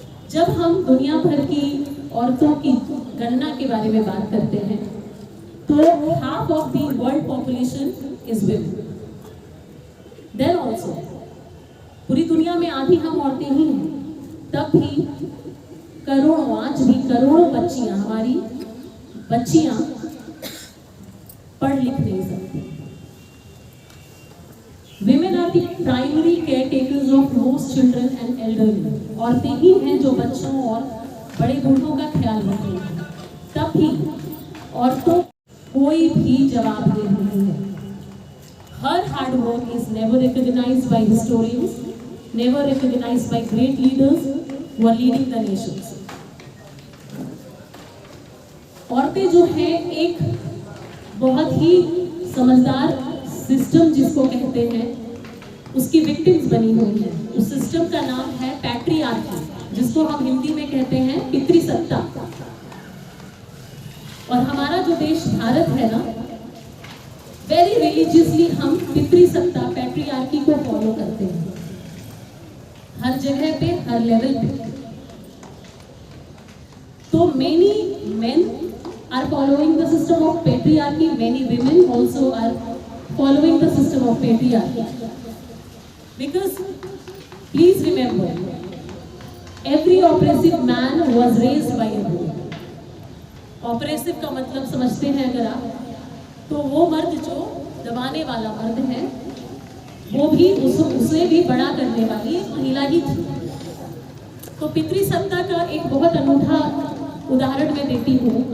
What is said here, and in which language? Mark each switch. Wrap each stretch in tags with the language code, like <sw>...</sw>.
<hi>जब हम दुनिया भर की औरतों की गणना के बारे में बात करते हैं तो</hi> <en>half of the world population is women. Then also</en> <hi>पूरी दुनिया में आधी हम औरतें ही हैं, तब भी करोड़ों, आज भी करोड़ों बच्चियां, हमारी बच्चियां पढ़ लिख नहीं सकती।</hi> <en>Women are the primary caretakers of most children and elderly.</en> <hi>औरतें ही हैं जो बच्चों और बड़े बूढ़ों का ख्याल रखती हैं। तब भी औरतों कोई भी जवाबदेह नहीं है।</hi> <en>Her hard work is never recognized by historians, never recognized by great leaders who are leading the nations.</en> <hi>औरतें जो हैं एक बहुत ही समझदार सिस्टम जिसको कहते हैं उसकी विक्टिम्स बनी हुई है। उस सिस्टम का नाम है पैट्रियार्की, जिसको हम हिंदी में कहते हैं पितृसत्ता। और हमारा जो देश भारत है ना,</hi> <en>very religiously</en> <hi>हम पितृसत्ता पैट्रियार्की को फॉलो करते हैं, हर जगह पे, हर लेवल पे।</hi> <en>तो many men are following the system of patriarchy, many women also are following the system of patriarchy. Because please remember, every oppressive man was raised by a woman.</en> <hi>Oppressive का मतलब समझते हैं अगर आप, तो वो मर्द जो दबाने वाला मर्द है, वो भी उसे भी बड़ा करने वाली एक महिला ही थी। तो पितृसत्ता का एक बहुत अनूठा उदाहरण मैं देती हूँ।</hi>